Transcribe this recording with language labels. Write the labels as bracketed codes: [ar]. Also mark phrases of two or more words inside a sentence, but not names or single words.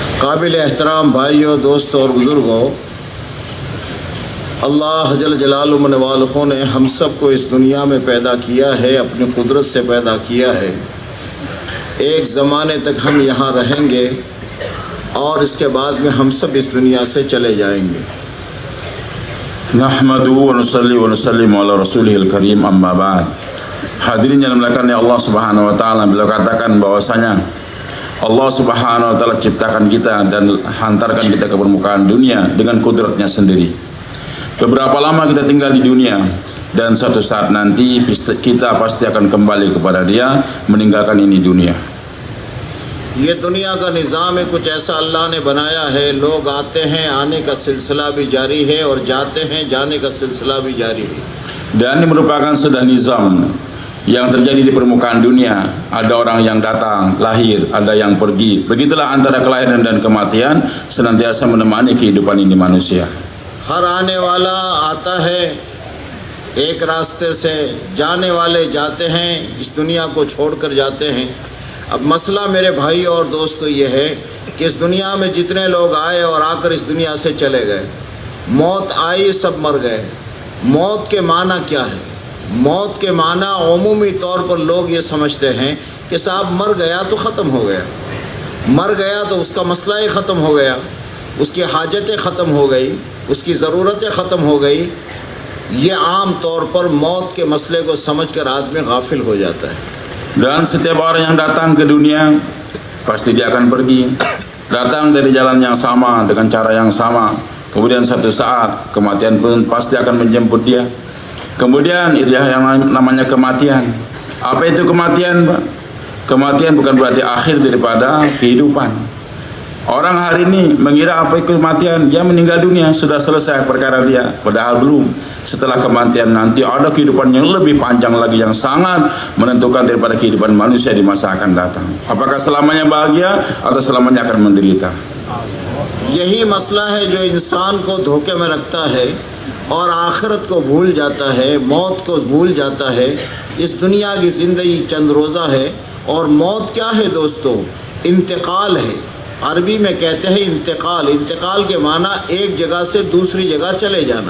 [hi] काबिल एहतराम भाइयों, दोस्तों और बुज़ुर्गों, अल्लाह [ar] جل جلاله و والُه [hi] ने हम सब को इस दुनिया में पैदा किया है, अपनी कुदरत से पैदा किया है। एक ज़माने तक हम यहाँ रहेंगे और इसके बाद में हम सब इस दुनिया से चले जाएंगे। [ar] نحمده ونصلي ونسلم على رسوله الكريم، أما بعد. [id] Hadirin yang dimuliakan Allah [ar] سبحانه وتعالى, [id] beliau katakan bahwasanya Allah [ar] سبحانه وتعالى [id] ciptakan kita dan hantarkan kita ke permukaan dunia dengan kudratnya sendiri. Beberapa lama kita tinggal di dunia dan suatu saat nanti kita pasti akan kembali kepada Dia, meninggalkan ini dunia. [hi] ये दुनिया का निज़ाम है, कुछ ऐसा अल्लाह ने बनाया है। लोग आते हैं, आने का सिलसिला भी जारी है, और जाते हैं, जाने का सिलसिला भी जारी है। [id] Dan ini merupakan sudah nizam yang terjadi di permukaan dunia. Ada orang yang datang, lahir, ada yang pergi. Begitulah antara kelahiran dan kematian senantiasa menemani kehidupan ini manusia. [hi] हर आने वाला आता है एक रास्ते से, जाने वाले जाते हैं, इस दुनिया को छोड़कर जाते हैं। अब मसला मेरे भाई और दोस्तों ये है कि इस दुनिया में जितने लोग आए और आकर इस दुनिया से चले गए, मौत आई, सब मर गए। मौत के माना क्या है? मौत के माना अमूमी तौर पर लोग ये समझते हैं कि साहब मर गया तो ख़त्म हो गया, मर गया तो उसका मसला ही ख़त्म हो गया, उसकी हाजतें ख़त्म हो गई, उसकी ज़रूरतें ख़त्म हो गई। ये आम तौर पर मौत के मसले को समझकर आदमी गाफिल हो जाता है। [id] Dan setiap orang yang datang ke dunia pasti dia akan pergi. Datang dari jalan yang sama dengan cara yang sama. Kemudian satu saat kematian pun pasti akan menjemput dia. Kemudian itu yang namanya kematian. Apa itu kematian, Pak? Kematian bukan berarti akhir daripada kehidupan. Orang hari ini mengira apa itu kematian, dia meninggal dunia, sudah selesai perkara dia. Padahal belum. Setelah kematian nanti ada kehidupan yang lebih panjang lagi, yang sangat menentukan daripada kehidupan manusia di masa akan datang. Apakah selamanya bahagia atau selamanya akan menderita? [hi] यही मसला है जो इंसान को धोखे में रखता है और आखिरत को भूल जाता है, मौत को भूल जाता है। इस दुनिया की ज़िंदगी चंद रोज़ा है, और मौत क्या है दोस्तों? इंतकाल है। अरबी में कहते हैं इंतकाल। इंतकाल के माना एक जगह से दूसरी जगह चले जाना।